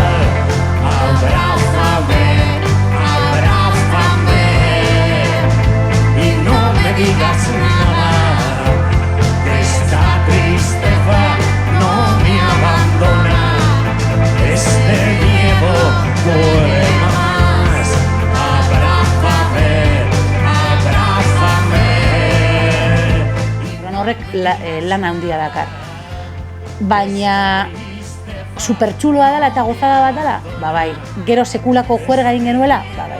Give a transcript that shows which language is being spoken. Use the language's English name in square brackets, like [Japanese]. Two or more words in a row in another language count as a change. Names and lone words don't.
[Spanish] Abrázame, abrázame y no me digas nada, que esta tristeza no me abandona. Este miedo duele más. Abrázame, abrázame. [Basque] Horrek lan handia dakar. Baina supertxuloa dela eta gozada bat dela? Ba bai. Gero sekulako juerga egin genuela? Ba bai.